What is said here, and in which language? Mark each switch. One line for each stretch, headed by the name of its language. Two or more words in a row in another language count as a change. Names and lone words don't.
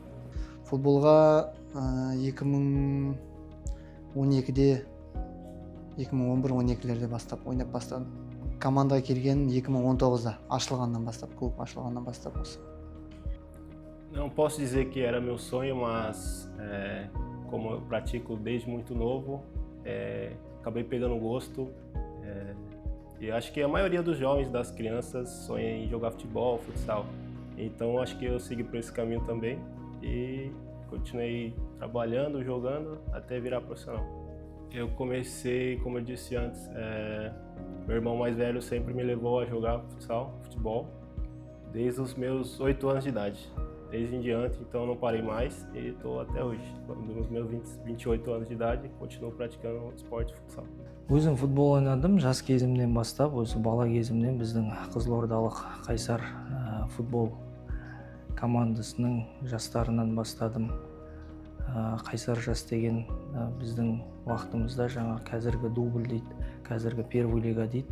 Kazakh: Футболға 2012-де 2011-12-лерде бастап ойнап бастадым. Командаға келгенім 2019-да ашылғаннан бастап, клуб ашылғаннан бастап осы.
Portuguese: Não posso dizer que era meu sonho, mas como eu pratico desde muito novo, acabei pegando gosto. E acho que a maioria dos jovens, das crianças, sonha em jogar futebol, futsal. Então acho que eu segui por esse caminho também e continuei trabalhando, jogando até virar profissional. Eu comecei, como eu disse antes, meu irmão mais velho sempre me levou a jogar futsal, futebol, desde os meus 8 anos de idade. Desde em diante, então eu não parei mais e estou até hoje. Nos meus 28 anos de idade, continuo praticando o esporte futsal.
Kazakh: Өзім футбол ойнадым жас кезімнен бастап, осы бала кезімнен біздің қызылордалық Қайсар футбол командасының жастарынан бастадым. Қайсар жас деген біздің уақытымызда жаңа қазіргі дубль дейді, қазіргі
Russian: первый лига
Kazakh: дейді.